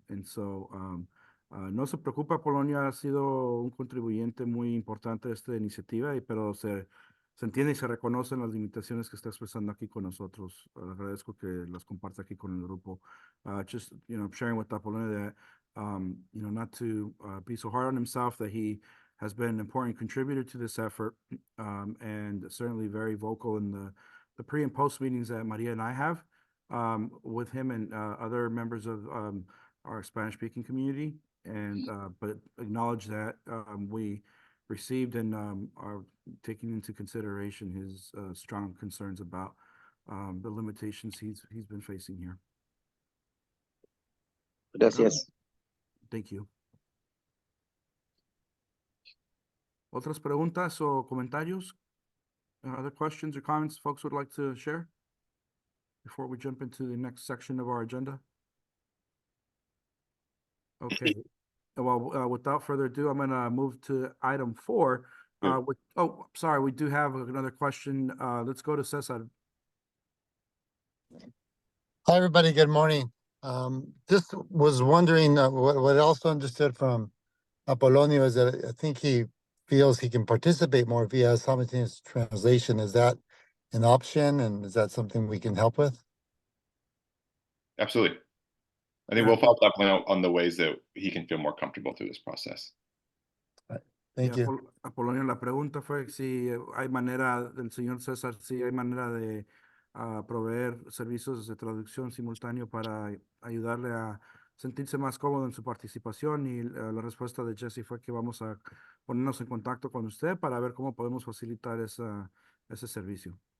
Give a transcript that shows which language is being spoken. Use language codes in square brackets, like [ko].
[en] And so, [es] no se preocupa, Apolonio ha sido un contribuyente muy importante de esta iniciativa, pero se entiende y se reconocen las limitaciones que está expresando aquí con nosotros. Agradezco que las comparta aquí con el grupo. [en] Just, sharing with Apolonio that, not to be so hard on himself, that he has been an important contributor to this effort, and certainly very vocal in the pre and post meetings that Maria and I have with him and other members of our Spanish-speaking community, and but acknowledge that we received and are taking into consideration his strong concerns about the limitations he's been facing here. [es] Gracias. [en] Thank you. [es] ¿Otras preguntas o comentarios? [en] Other questions or comments folks would like to share before we jump into the next section of our agenda? Okay. Well, without further ado, I'm going to move to item 4. Yeah. Sorry, we do have another question. Let's go to Cesar. Hi, everybody. Good morning. Just was wondering what I also understood from Apolonio is that I think he feels he can participate more if he has simultaneous translation. Is that an option, and is that something we can help with? Absolutely. I think Yeah. we'll follow up on the ways that he can feel more comfortable through this process. Thank you. [es] Apolonio, la pregunta fue si hay manera, del señor César, si hay manera de proveer servicios de traducción simultáneo para ayudarle a sentirse más cómodo en su participación, y la respuesta de Jesse fue que vamos a ponernos en contacto con usted para ver cómo podemos facilitar ese servicio.